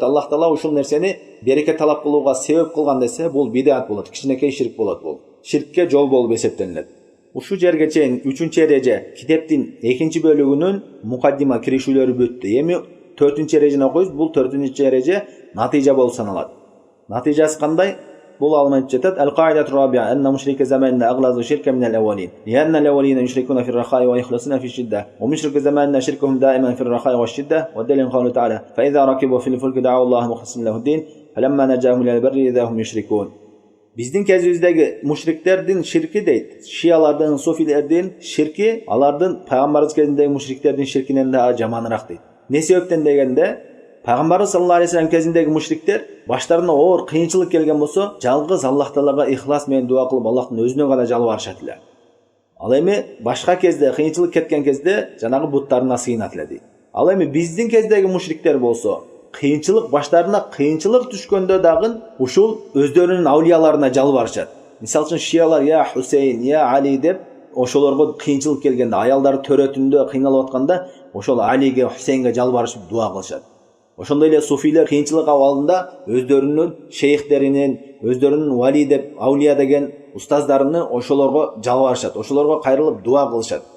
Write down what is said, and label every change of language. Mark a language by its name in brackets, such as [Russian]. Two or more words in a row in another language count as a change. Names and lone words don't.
[Kyrgyz] Аллах Таала ушул нерсени береке талап кылууга себеп кылган десе, бул бидат болот, кичинекей ширк болот бул. Ширкке жол болуп эсептелинет. Ушу жерге чейин 3-чү эреже китептин 2-чи бөлүгүнүн мукаддима киришүүлөрү бүттү. Эми 4-чү эрежени окуйбуз. Бул 4-чү эреже натыйжа болуп саналат. Натыйжасы кандай? Бул алмайт жетет. [Arabic] القاعدة الرابعة أن مشركي زماننا أغلظ شركا من الأولين. لأن الأولين يشركون في الرخاء ويخلصون في الشدة. ومشركي زماننا شركهم دائما في الرخاء والشدة. والدليل قوله تعالى. فإذا ركبوا في الفلك دعوا الله مخلصين له الدين، فلما نجاهم إلى البر إذا هم يشركون. [Kyrgyz] Биздин кезибиздеги мушриктердин ширки дейт. Шиялардын, суфилердин ширки алардын пайгамбарыбыз кезиндеги мушриктердин ширкинен да жаманыраак дейт. Не себептен дегенде, пайгамбарыбыз [Arabic] صلى الله عليه وسلم [Kyrgyz] кезиндеги мушриктер баштарына оор кыйынчылык келген болсо, жалгыз Аллах Таалага ихлас менен дуа кылып Аллахтын өзүнө гана жалбарышат эле. Ал эми башка кезде кыйынчылык кеткен кезде жанагы буттарына сыйынат эле дейт. Ал эми биздин кездеги мушриктер болсо, кыйынчылык баштарына кыйынчылык түшкөндө дагы ушул өздөрүнүн аулияларына жалбарышат. Мисалы үчүн шиялар я Хусейн, я Али деп ошолорго кыйынчылык келгенде, аялдары төрөтүндө кыйналып атканда, ошол Алиге, Хусейнге жалбарышып дуа кылышат. Ошондой эле суфилер кыйынчылык абалында өздөрүнүн шейхтеринин, өздөрүнүн вали деп, аулия деген устаздарыны ошолорго жалбарышат, ошолорго кайрылып дуа кылышат.